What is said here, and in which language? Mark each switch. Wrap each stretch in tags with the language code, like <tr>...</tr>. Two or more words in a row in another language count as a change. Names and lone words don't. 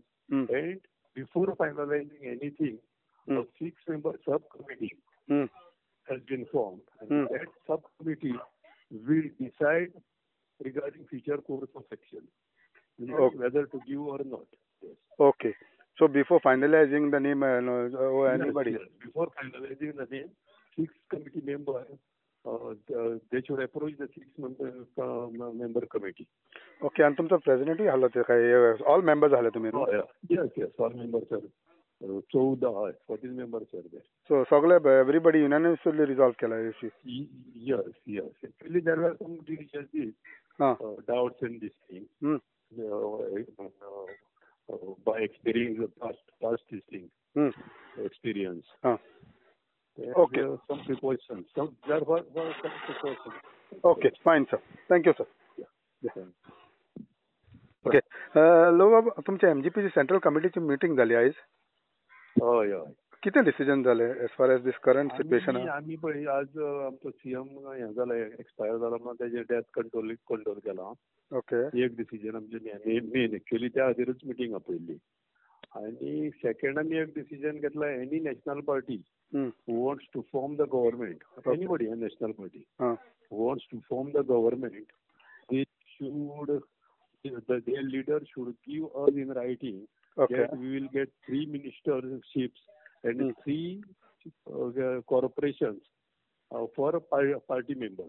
<en>And before finalizing anything, a 6-member subcommittee has been formed, and that subcommittee will decide regarding future course of action, whether to give or not. Yes. Okay. So before finalizing the name, anybody? Yes. Before finalizing the name, 6 committee members, they should approach the 6-member committee. Okay. And</en> <mr>तुमचा प्रेसिडेंट झाला ते काय?</mr> <en>all members</en> <mr>झाले तुम्ही?</mr> <en>Yes. All members are 14 members are there. So सगळे everybody unanimously resolve केला इश्यू? Yes. Actually, there were some discussions, doubts and this thing. By experience, past this thing, experience. Okay. Some precautions. There were some precautions. Okay, fine, sir. Thank you, sir. Yeah. Okay.</en> <kok>लोक तुमच्या एमजीपीची सेंट्रल कमिटीची मीटिंग झाली आयज. हय. कितें डिसिजन जालें</kok> <en>as far as this current situation?</en> <kok>आमी पळय आज आमचो सीएम हें जाला एक्सपायर जाला म्हणून तेजे डेथ कंट्रोल केला. ओके. एक डिसिजन आमचे मेन एक्चुअली त्या खातीरच मिटींग आपयल्ली. आनी सेकंड आमी एक डिसिजन घेतला,</kok> <en>any national party wants to form the government, anybody, a national party wants to form the government, they should, their leader should give us in writing that we will get 3 ministerships and 3 corporations for party members.</en>